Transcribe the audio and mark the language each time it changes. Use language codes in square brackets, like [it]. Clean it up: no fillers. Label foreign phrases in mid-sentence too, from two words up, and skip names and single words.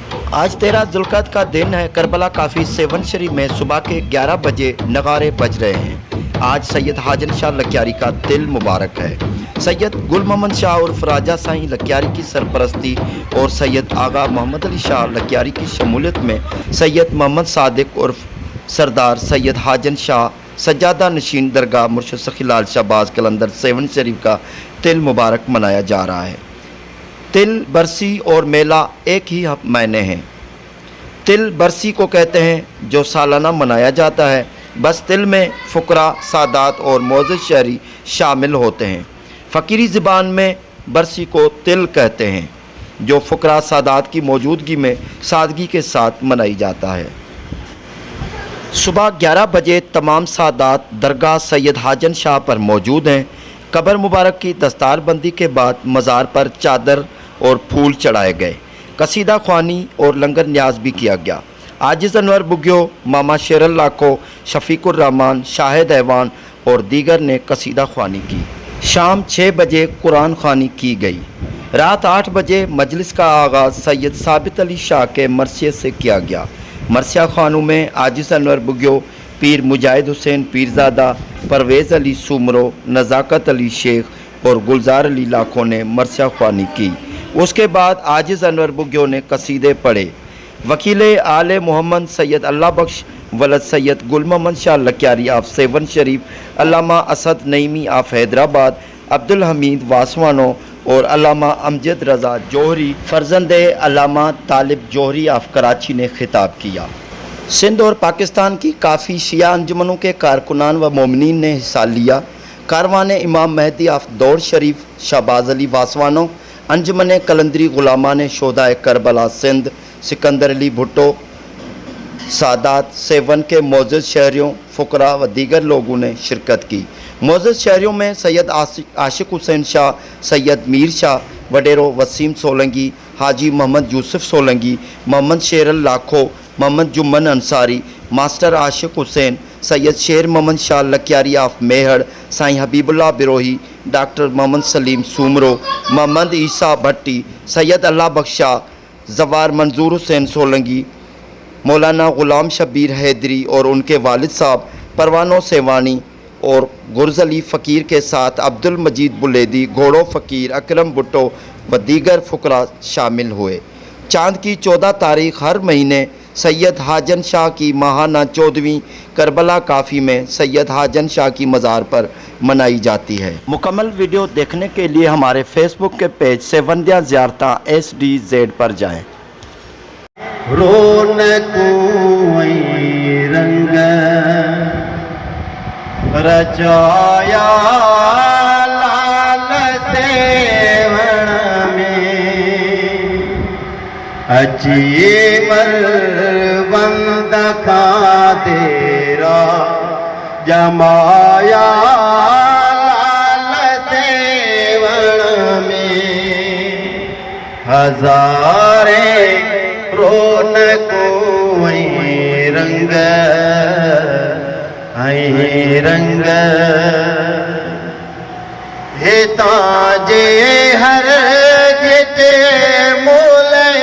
[ur] آج 13 ذوالقعدہ کا دن ہے. کربلا کافی سیہون شریف میں صبح کے 11 بجے نقارے بج رہے ہیں. آج سید حاجن شاہ لکیاری کا تل مبارک ہے. سید گل محمد شاہ عرف راجا سائیں لکیاری کی سرپرستی اور سید آغا محمد علی شاہ لکیاری کی شمولیت میں سید محمد صادق عرف سردار سید حاجن شاہ سجادہ نشین درگاہ مرشد سخی لال شہباز قلندر سیہون شریف کا تل مبارک منایا جا رہا ہے. تل برسی اور میلہ ایک ہی معنی ہیں. تل برسی کو کہتے ہیں جو سالانہ منایا جاتا ہے. بس تل میں فقرا، سادات اور معزز شہری شامل ہوتے ہیں. فقیری زبان میں برسی کو تل کہتے ہیں جو فقرا سادات کی موجودگی میں سادگی کے ساتھ منائی جاتا ہے. صبح 11 بجے تمام سادات درگاہ سید حاجن شاہ پر موجود ہیں. قبر مبارک کی دستاربندی کے بعد مزار پر چادر اور پھول چڑھائے گئے. قصیدہ خوانی اور لنگر نیاز بھی کیا گیا۔ عاجز انور بگھیو، ماما شیرل لاکھو، شفیق الرحمان، شاہد ایوان اور دیگر نے قصیدہ خوانی کی. شام 6 بجے قرآن خوانی کی گئی۔ رات 8 بجے مجلس کا آغاز سید ثابت علی شاہ کے مرثیے سے کیا گیا. مرثیہ خوانوں میں عاجز انور بگھیو، پیر مجاہد حسین پیرزادہ، پرویز علی سومرو، نزاکت علی شیخ اور گلزار علی لاکھو نے مرثیہ خوانی کی. اس کے بعد عاجز انور بگھیو نے قصیدے پڑھے. وکیل آل محمد سید اللہ بخش ولد سید گل محمد شاہ لکیاری آف سیہون شریف، علامہ اسد نعیمی آف حیدرآباد، عبدالحمید واسوانو اور علامہ امجد رضا جوہری فرزند علامہ طالب جوہری آف کراچی نے خطاب کیا. سندھ اور پاکستان کی کافی شیعہ انجمنوں کے کارکنان و مومنین نے حصہ لیا. کاروان امام مہدی آف دوڑ شریف شہباز علی واسوانو، انجمن قلندری غلامان شہدائے کربلا سندھ سکندر علی بھٹو، سادات سیہون کے معزز شہریوں، فقرا و دیگر لوگوں نے شرکت کی. معزز شہریوں میں سید عاشق حسین شاہ، سید میر شاہ، وڈیرو وسیم سولنگی، حاجی محمد یوسف سولنگی، محمد شیرل لاکھو، محمد جمن انصاری، ماسٹر عاشق حسین، سید شیر محمد شاہ لکیاری آف میہڑ، سائیں حبیب اللہ بروہی، ڈاکٹر محمد سلیم سومرو، محمد عیسیٰ بھٹی، سید اللہ بخشا، جوار منظور حسین سولنگی، مولانا غلام شبیر حیدری اور ان کے والد صاحب پروانو سیوانی اور گرز علی فقیر کے ساتھ عبدالمجید بلیدی، گھوڑو فقیر، اکرم بھٹو و دیگر فقرا شامل ہوئے. چاند کی 14 تاریخ ہر مہینے سید حاجن شاہ کی ماہانہ 14ویں کربلا کافی میں سید حاجن شاہ کی مزار پر منائی جاتی ہے. مکمل ویڈیو دیکھنے کے لیے ہمارے فیس بک کے پیج سیونڈیا زیارتا SDZ پر جائیں. [sd] रंग रचाया लाल सेवण में अची मरबंद का तेरा जमाया लाल सेवण में हजारे रौनकों रंग रंग हेता जे हर जिते मूल